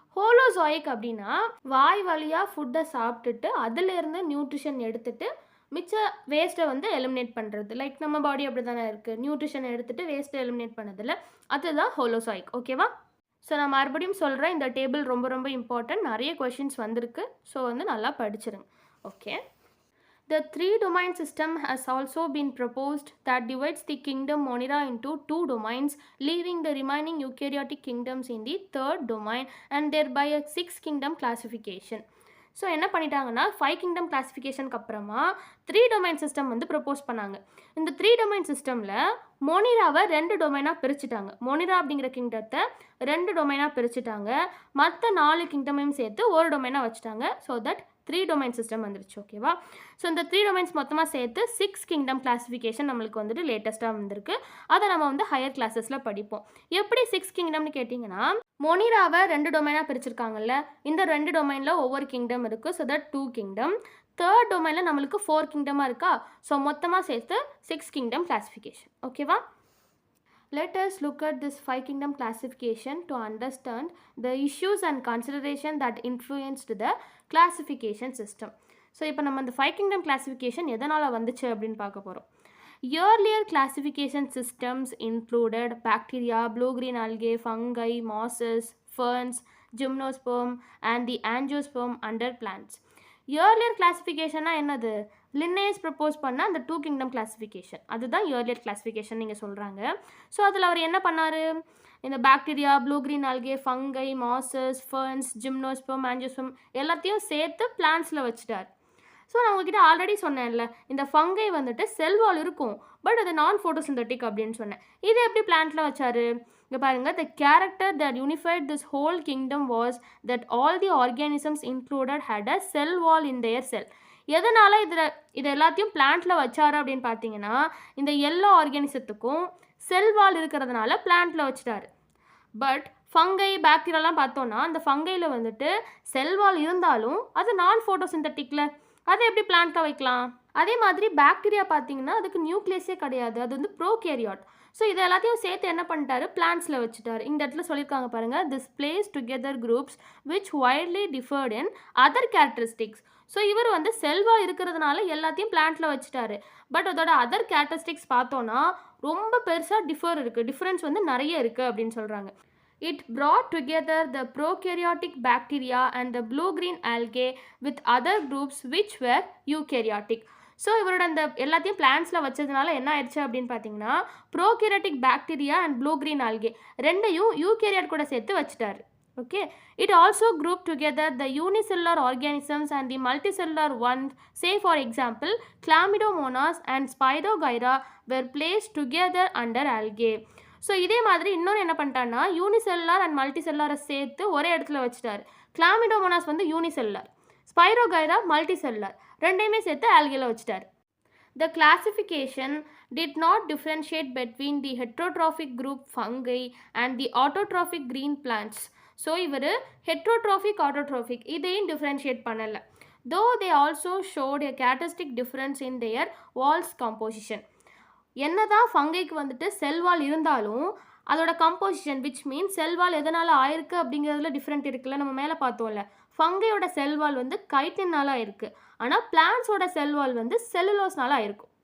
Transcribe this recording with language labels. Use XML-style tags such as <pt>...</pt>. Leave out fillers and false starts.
<ta>ஹோலோசாயிக் அப்படின்னா வாய் வழியாக ஃபுட்டை சாப்பிட்டுட்டு அதிலேருந்து நியூட்ரிஷன் எடுத்துகிட்டு மிச்ச வேஸ்ட்டை வந்து எலிமினேட் பண்ணுறது. லைக் நம்ம பாடி அப்படி தானே இருக்குது, நியூட்ரிஷன் எடுத்துகிட்டு வேஸ்ட்டை எலிமினேட் பண்ணதில்ல, அதுதான் ஹோலோசாயிக். ஓகேவா? ஸோ நான் மறுபடியும் சொல்கிறேன், இந்த டேபிள் ரொம்ப ரொம்ப இம்பார்ட்டன்ட், நிறைய கொஷின்ஸ் வந்திருக்கு. ஸோ வந்து நல்லா படிச்சிருங்க.</ta> <en>Okay, the 3-domain system has also been proposed that divides the kingdom Monera into 2 domains, leaving the remaining eukaryotic kingdoms in the 3rd domain and thereby a 6 kingdom classification.</en> <ta>So என்ன பண்ணிட்டாங்கன்னா 5 kingdom கிளாஸிஃபிகேஷனுக்கு அப்புறமா 3 domain system வந்து propose பண்ணாங்க. இந்த 3 domain சிஸ்டமில் மொனிராவை 2 டொமைனாக பிரிச்சுட்டாங்க. Monera அப்படிங்கிற கிங்டத்தை 2 டொமைனாக பிரிச்சுட்டாங்க. மற்ற 4 கிங்டமையும் சேர்த்து ஒரு டொமைனாக வச்சுட்டாங்க. ஸோ தட் 3 டொமைன் சிஸ்டம் வந்துருச்சு. ஓகேவா? ஸோ இந்த 3 டொமைன்ஸ் மொத்தமாக சேர்த்து 6 கிங்டம் கிளாஸிஃபிகேஷன் நம்மளுக்கு வந்துட்டு லேட்டஸ்ட்டாக வந்திருக்கு. அதை நம்ம வந்து ஹையர் கிளாஸஸில் படிப்போம். எப்படி 6 கிங்டம்னு கேட்டிங்கன்னா, மொனிராவை 2 டொமைனாக பிரிச்சிருக்காங்கல்ல, இந்த 2 டொமைனில் ஒவ்வொரு கிங்டம் இருக்குது. So that 2 kingdom. 3rd டொமைனில் நம்மளுக்கு 4 கிங்டமாக இருக்கா? ஸோ மொத்தமாக சேர்த்து 6 கிங்டம் கிளாஸிஃபிகேஷன். ஓகேவா?</ta> <en>Let us look at this 5 kingdom classification to understand the issues and consideration that influenced the classification system.</en> <ta>So இப்போ நம்ம இந்த 5 kingdom classification எதனால் வந்துச்சு அப்படின்னு பார்க்க போகிறோம்.</ta> <en>Earlier classification systems included bacteria, blue-green algae, fungi, mosses, ferns, gymnosperm and the angiosperm under plants.</en> <ta>Earlier classificationனா என்னது? லின்னேஸ் propose பண்ண அந்த 2 கிங்டம் கிளாஸிஃபிகேஷன், அதுதான் இயர்லியர் கிளாஸிஃபிகேஷன் நீங்கள் சொல்கிறாங்க. ஸோ அதில் அவர் என்ன பண்ணார்? இந்த bacteria, blue green algae, fungi, masses, ferns, gymnosperm, angiosperm எல்லாத்தையும் சேர்த்து பிளான்ஸில் வச்சுட்டார். ஸோ நான் உங்ககிட்ட ஆல்ரெடி சொன்னேன்ல, இந்த ஃபங்கை வந்துட்டு செல் வால் இருக்கும், பட் அது நான் ஃபோட்டோசிந்தட்டிக் அப்படின்னு சொன்னேன். இது எப்படி பிளான்ட்ல வச்சாரு? இங்க பாருங்க,</ta> <en>the character that unified this whole kingdom was that all the organisms included had a cell wall in their cell.</en> <ta>எதனால இது எல்லாத்தையும் பிளான்ட்ல வச்சாரு அப்படின்னு பார்த்தீங்கன்னா, இந்த எல்லா ஆர்கானிசத்துக்கும் செல் வால் இருக்கிறதுனால பிளான்ட்ல வச்சுட்டாரு. பட் ஃபங்கை பாக்டீரியாலாம் பார்த்தோன்னா, அந்த ஃபங்கையில் வந்துட்டு செல் வால் இருந்தாலும் அது நான் ஃபோட்டோசிந்தட்டிக்ல, அதை எப்படி பிளான்ட்ல வைக்கலாம்? அதே மாதிரி பாக்டீரியா பார்த்தீங்கன்னா அதுக்கு நியூக்ளியஸே கிடையாது, அது வந்து ப்ரோகேரியாட். ஸோ இது எல்லாத்தையும் சேர்த்து என்ன பண்ணிட்டாரு, பிளான்ட்ஸில் வச்சுட்டாரு. இந்த இடத்துல சொல்லியிருக்காங்க பாருங்கள்,</ta> <en>This place together groups which widely differed in other characteristics.</en> <ta>So இவர் வந்து செல்வா இருக்கிறதுனால எல்லாத்தையும் பிளான்ட்டில் வச்சுட்டாரு. பட் அதோட அதர் கேரக்டரிஸ்டிக்ஸ் பார்த்தோன்னா ரொம்ப பெருசாக டிஃப்ரென்ஸ் வந்து நிறைய இருக்குது அப்படின்னு சொல்கிறாங்க.</ta> <en>It brought together the prokaryotic bacteria and the blue-green algae with other groups which were eukaryotic.</en> <ta>So இவரோட அந்த எல்லாத்தையும் பிளான்ட்ஸில் வச்சதுனால என்ன ஆயிடுச்சு அப்படின்னு பார்த்தீங்கன்னா, prokaryotic bacteria and blue green algae ரெண்டையும் யூகேரியாட் கூட சேர்த்து வச்சுட்டாரு.</ta> <en>Okay, it also grouped together the unicellular organisms and the multicellular ones. Say for example, Chlamydomonas and Spirogyra were placed together under algae.</en> <ta>So இதே மாதிரி இன்னொன்று என்ன பண்ணிட்டான்னா, unicellular and மல்டிசெல்லாரை சேர்த்து ஒரே இடத்துல வச்சுட்டாரு. கிளாமிடோமோனாஸ் வந்து யூனிசெல்லார், ஸ்பைரோகைரா மல்டிசெல்லார், ரெண்டையுமே சேர்த்து ஆல்கேல வச்சுட்டாரு.</ta> <en>The classification did not differentiate between the heterotrophic group fungi and the autotrophic green plants.</en> <ta>So இவர் ஹெட்ரோட்ரோஃபிக் ஆட்டோட்ரோஃபிக் இதையும் டிஃப்ரென்ஷியேட் பண்ணலை.</ta> <en>Though they also showed a characteristic difference in their walls composition.</en> <ta>என்னதான் ஃபங்கைக்கு வந்துட்டு cell wall இருந்தாலும் அதோட composition which means cell wall எதனால் ஆயிருக்கு அப்படிங்கிறதுல டிஃப்ரெண்ட் இருக்குல்ல. நம்ம மேலே பார்த்தோம்ல, ஃபங்கையோட செல்வால் வந்து கைட்டினால் ஆயிருக்கு, ஆனால் பிளான்ட்ஸோட செல்வால் வந்து செல்லுலோஸ்னால ஆயிருக்கும்.</ta>